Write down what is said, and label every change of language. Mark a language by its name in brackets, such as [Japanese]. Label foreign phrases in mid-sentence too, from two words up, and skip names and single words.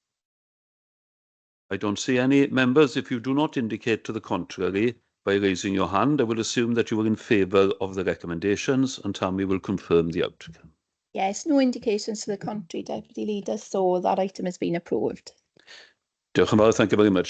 [English] I don't see any. Members, if you do not indicate to the contrary by raising your hand, I will assume that you are in favour of the recommendations, and Tammy will confirm the outcome. Yes, no indications to the contrary, Deputy Leader. So that item has been approved. [Welsh] Diolch yn fawr. [English] Thank you very much.